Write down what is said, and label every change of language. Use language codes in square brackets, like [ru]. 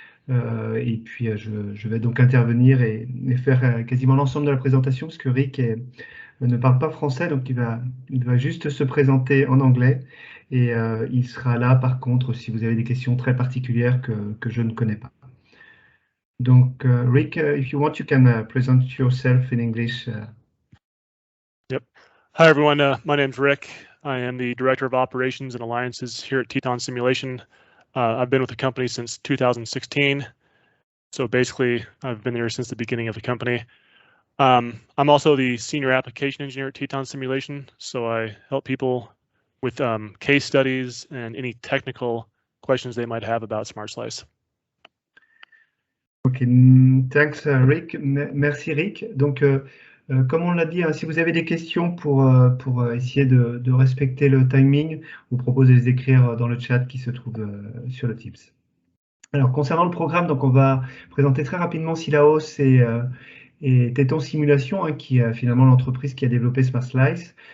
[fr] Et puis je vais donc intervenir et faire quasiment l'ensemble de la présentation parce que Rick ne parle pas français, donc il va juste se présenter en anglais. Et il sera là par contre si vous avez des questions très particulières que je ne connais pas. [en] Donc, Rick, if you want, you can present yourself in English. Yep. Hi, everyone. My name's Rick. I am the Director of Operations and Alliances here at Teton Simulation. I've been with the company since 2016. So basically, I've been there since the beginning of the company. I'm also the Senior Application Engineer at Teton Simulation. So I help people with case studies and any technical questions they might have about Smart Slice. Ok, thanks Rick. Merci Rick. [fr] Donc, comme on l'a dit, hein, si vous avez des questions pour essayer de respecter le timing, vous propose de les écrire dans le chat qui se trouve sur le Teams. Alors, concernant le programme, donc on va présenter très rapidement Silaos et Teton Simulation, hein, qui est finalement l'entreprise qui a développé Smart Slice.